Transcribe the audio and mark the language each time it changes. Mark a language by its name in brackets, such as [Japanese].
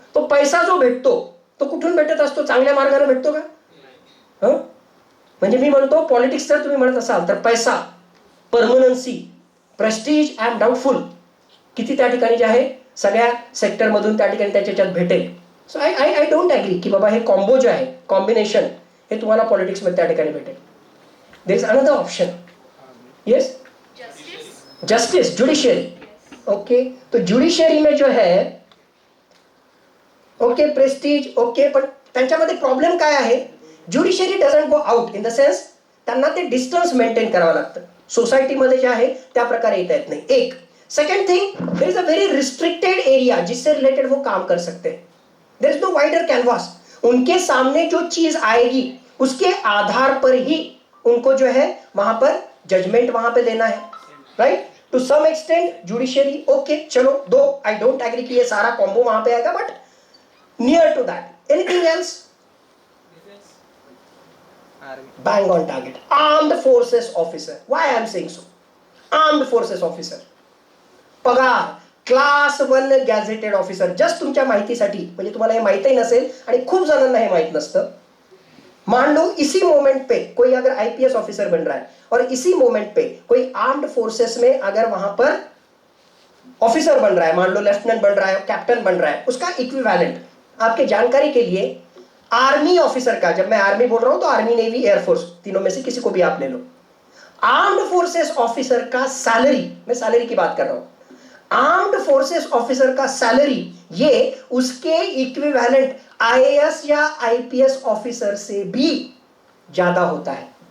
[Marathi] तो पैसा जो भेटतो तो कुठून भेटत असतो, चांगल्या मार्गाने भेटतो का, म्हणजे मी म्हणतो पॉलिटिक्स जर तुम्ही म्हणत असाल तर पैसा, परमनन्सी, प्रेस्टीज, [English] I am doubtful [Marathi] किती त्या ठिकाणी जे आहे सगळ्या सेक्टर मधून त्या ठिकाणी त्याच्यात भेटेल। [English] so I don't agree [Marathi] की बाबा हे कॉम्बो जे आहे, कॉम्बिनेशन, हे तुम्हाला पॉलिटिक्स मध्ये त्या ठिकाणी भेटेल। [English] There is another option, yes, justice, judiciary, okay. [Hindi] तो जुडिशियरी में जो है ओके प्रेस्टीज, [Marathi] ओके, पण त्यांच्यामध्ये प्रॉब्लेम काय आहे, [English] judiciary doesn't go out in the sense [Marathi] त्यांना ते डिस्टन्स मेंटेन करावं लागतं, सोसायटीमध्ये जे आहे त्या प्रकारे येता येत नाही, एक। [English] second thing, there is a very restricted area [Hindi] जिससे रिलेटेड वो काम कर सकते हैं, [English] there is no wider canvas, [Hindi] उनके सामने जो चीज आएगी उसके आधार पर ही उनको जो है वहां पर जजमेंट वहां पे देना है, right. [English] to some extent [Hindi] judiciary, okay चलो, [English] though I don't agree [Hindi] कि ये सारा कॉम्बो वहां पे आएगा, [English] But near to that. Anything else, bang on target, armed forces officer, why I am saying so, armed forces officer, पगार class 1 gazetted officer. [Marathi] Just तुमच्या माहितीसाठी, म्हणजे तुम्हाला हे माहितही नसेल आणि खूप जणांना हे माहित नसतं, [Hindi] मान लो इसी मोमेंट पे कोई अगर आईपीएस ऑफिसर बन रहा है और इसी मोमेंट पे कोई आर्म्ड फोर्सेस में अगर वहां पर ऑफिसर बन रहा है, मान लो लेफ्टिनेंट बन रहा है, कैप्टन बन रहा है, उसका इक्विवेलेंट आपके जानकारी के लिए आर्मी ऑफिसर का, जब मैं आर्मी बोल रहा हूं तो आर्मी, नेवी, एयरफोर्स, तीनों में से किसी को भी आप ले लो, आर्म्ड फोर्सेस ऑफिसर का सैलरी, मैं सैलरी की बात कर रहा हूं, आर्म्ड फोर्सेस ऑफिसर का सैलरी ये उसके इक्विवेलेंट आईएएस या आईपीएस ऑफिसर से भी ज्यादा होता है।